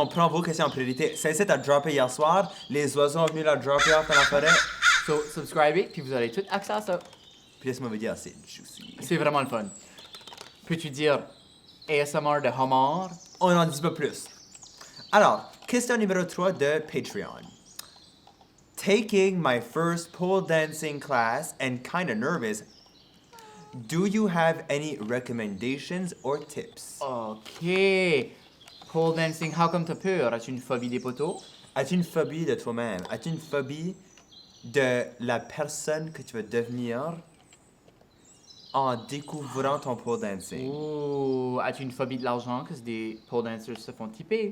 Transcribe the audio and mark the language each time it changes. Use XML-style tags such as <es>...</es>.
<fr>On prend vos questions en priorité. Celle-ci, a droppé hier soir. Les oiseaux ont venu la dropper off dans la forêt. So, subscribez, puis vous aurez tout accès à ça. Puis laisse-moi vous dire, c'est juicy. C'est vraiment le fun. Peux-tu dire ASMR de homard? On n'en dit pas plus. Alors, question numéro 3 de Patreon.</fr> <en>Taking my first pole dancing class and kinda nervous. Do you have any recommendations or tips?</en> <fr>OK.</fr> <en>Pole dancing, how come</en> <fr>t'as peur? As-tu une phobie des poteaux? As-tu une phobie de toi-même? As-tu une phobie de la personne que tu vas devenir en découvrant ton pole dancing? Ou as-tu une phobie de l'argent? Parce que des pole dancers se font tiper.</fr>